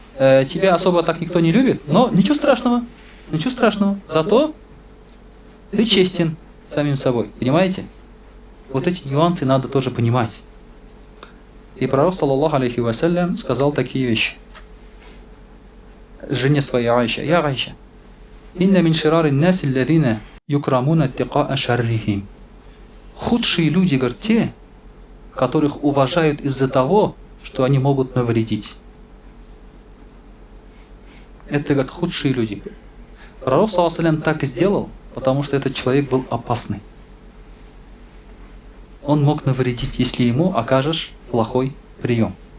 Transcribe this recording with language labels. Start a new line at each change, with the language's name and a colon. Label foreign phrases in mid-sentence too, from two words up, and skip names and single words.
Russian: тебя особо так никто не любит, но ничего страшного, ничего страшного. Зато ты честен с самим собой, понимаете? Вот эти нюансы надо тоже понимать. И пророк,
Arabic: صلى الله عليه وسلم,
Russian: сказал такие вещи жене своей Айше:
Arabic: «يا عائشة إن من شرار الناس الذين يكرمون اتقاء شرهم».
Russian: Худшие люди, говорят, те, которых уважают из-за того, что они могут навредить. Это, говорят, худшие люди. Пророк,
Arabic: صلى الله عليه وسلم,
Russian: так и сделал, потому что этот человек был опасный. Он мог навредить, если ему окажешь плохой прием.